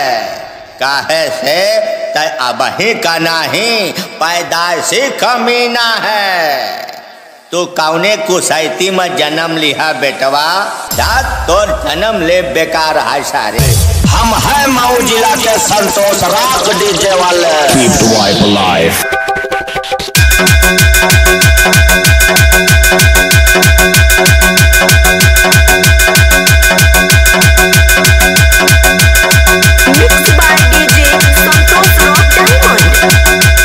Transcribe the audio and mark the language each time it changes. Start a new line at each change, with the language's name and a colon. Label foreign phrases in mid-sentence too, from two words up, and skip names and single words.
Bhojpuri: काहे से तय अब ही का नहीं पैदाइशी कमीना है। तू कौने कुसैती में जन्म लिहा बेटवा, तोर जन्म ले बेकार है सारे। हम है मऊ जिला के संतोष रॉक डीजे वाले।
English: Keep the wife alive. Mixed by DJ Santosh Rock Diamond.